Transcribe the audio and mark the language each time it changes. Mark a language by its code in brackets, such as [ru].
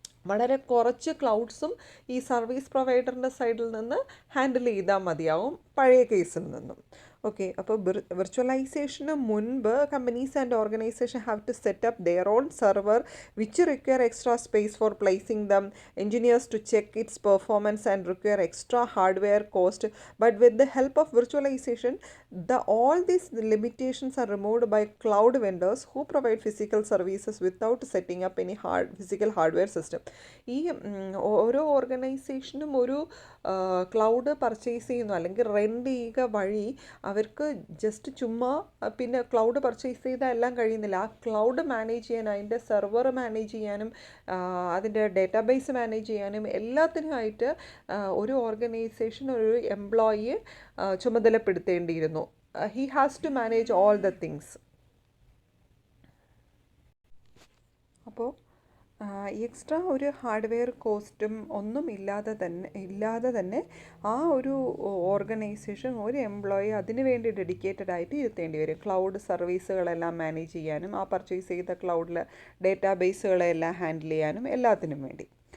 [ml] വളരെ കുറച്ച് ക്ലൗഡ്സും ഈ സർവീസ് പ്രൊവൈഡറിൻ്റെ സൈഡിൽ നിന്ന് ഹാൻഡിൽ ചെയ്താൽ മതിയാവും പഴയ കേസിൽ നിന്നും. [en] Okay, അപ്പോൾ വിർച്വലൈസേഷന് മുൻപ് companies and organization have to set up their own server which require extra space for placing them, engineers to check its performance and require extra hardware cost. But with the help of virtualization all these limitations are removed by cloud vendors who provide physical services without setting up any physical hardware system. [ml] ഈ ഓരോ ഓർഗനൈസേഷനും ഒരു cloud purchase ചെയ്യുന്നു അല്ലെങ്കിൽ rent ചെയ്യുക വഴി അവർക്ക് just ചുമ്മാ പിന്നെ ക്ലൗഡ് പർച്ചേസ് ചെയ്താൽ എല്ലാം കഴിയുന്നില്ല. ആ ക്ലൗഡ് മാനേജ് ചെയ്യാൻ, അതിൻ്റെ സെർവർ മാനേജ് ചെയ്യാനും അതിൻ്റെ ഡേറ്റാബേസ് മാനേജ് ചെയ്യാനും എല്ലാത്തിനുമായിട്ട് ഒരു ഓർഗനൈസേഷൻ ഒരു എംപ്ലോയിയെ ചുമതലപ്പെടുത്തേണ്ടിയിരുന്നു. [en] He has to manage all the things. [ml] അപ്പോൾ എക്സ്ട്രാ ഒരു ഹാർഡ്വെയർ കോസ്റ്റും ഒന്നും ഇല്ലാതെ തന്നെ ആ ഒരു ഓർഗനൈസേഷൻ ഒരു എംപ്ലോയി അതിന് വേണ്ടി ഡെഡിക്കേറ്റഡ് ആയിട്ട് ഇരുത്തേണ്ടി വരും. ക്ലൗഡ് സർവീസുകളെല്ലാം മാനേജ് ചെയ്യാനും ആ പർച്ചേസ് ചെയ്ത ക്ലൗഡിൽ ഡേറ്റാബേസുകളെല്ലാം ഹാൻഡിൽ ചെയ്യാനും എല്ലാത്തിനും വേണ്ടി.